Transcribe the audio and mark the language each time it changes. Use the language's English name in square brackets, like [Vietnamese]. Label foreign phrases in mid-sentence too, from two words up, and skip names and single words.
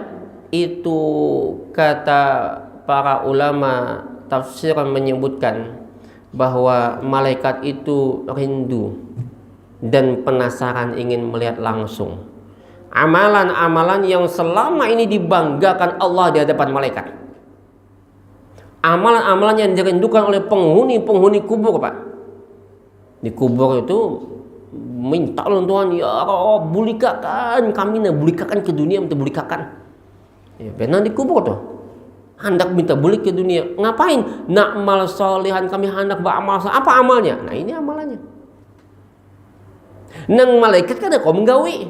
[Indonesian] Itu kata para ulama tafsir menyebutkan bahwa malaikat itu rindu dan penasaran ingin melihat langsung amalan-amalan yang selama ini dibanggakan Allah di hadapan malaikat. Amalan-amalan yang dirindukan oleh penghuni kubur, Pak. Di kubur itu minta oleh Tuhan, [Arabic] ya Allah, [Banjar] bulikakan kami, bulikakan ke dunia, minta bulikakan. Ya, benar di kubur tuh. Hendak minta bulik ke dunia. [Indonesian] Ngapain? [Arabic] Na'mal solihan, [Banjar] kami hendak beramal. [Indonesian] Apa amalnya? Nah, ini amalannya. [Banjar] Nang malaikat kan ada kau menggawi.